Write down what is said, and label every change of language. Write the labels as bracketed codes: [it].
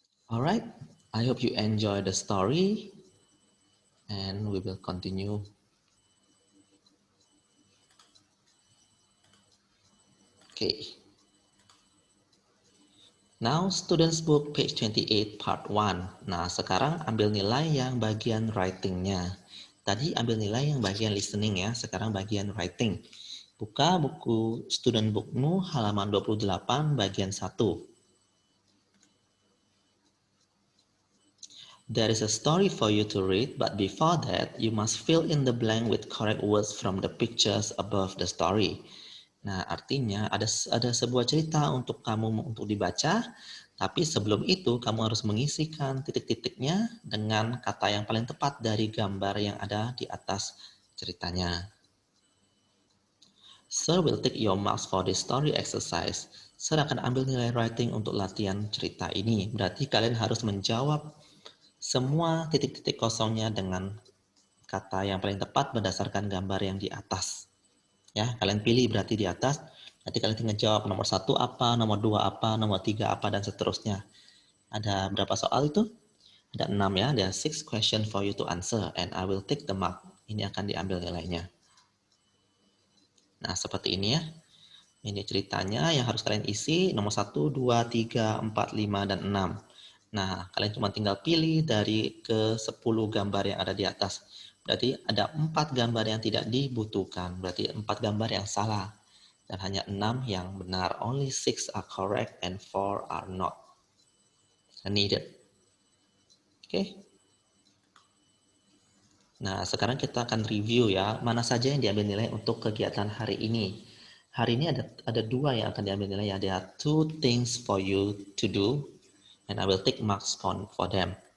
[en] Alright, I hope you enjoy the story. And we will continue. Okay. Now, students book page 28 part 1. [id] Nah, sekarang ambil nilai yang bagian writing-nya. Tadi ambil nilai yang bagian listening ya, sekarang bagian writing. Buka buku student bookmu halaman 28 bagian 1. [en] There is a story for you to read, but before that, you must fill in the blank with correct words from the pictures above the story. [id] Nah, artinya ada sebuah cerita untuk kamu untuk dibaca, tapi sebelum itu kamu harus mengisikan titik-titiknya dengan kata yang paling tepat dari gambar yang ada di atas ceritanya. [en] Sir will take your marks for this story exercise. [id] Sir akan ambil nilai writing untuk latihan cerita ini. Berarti kalian harus menjawab semua titik-titik kosongnya dengan kata yang paling tepat berdasarkan gambar yang di atas. Ya, kalian pilih berarti di atas. Nanti kalian tinggal jawab nomor 1 apa, nomor 2 apa, nomor 3 apa, dan seterusnya. Ada berapa soal itu? Ada 6 ya. [en] There are 6 questions for you to answer. And I will take the mark. [id] Ini akan diambil nilainya. Nah, seperti ini ya. Ini ceritanya yang harus kalian isi. Nomor 1, 2, 3, 4, 5, dan 6. Nah, kalian cuma tinggal pilih dari ke 10 gambar yang ada di atas. Berarti ada 4 gambar yang tidak dibutuhkan. Berarti 4 gambar yang salah. Dan hanya 6 yang benar. [en] Only 6 are correct and 4 are not needed. Oke. [id] Nah, sekarang kita akan review ya. Mana saja yang diambil nilai untuk kegiatan hari ini. Hari ini ada 2 yang akan diambil nilai. [en] There are 2 things for you to do. And I will take marks for them.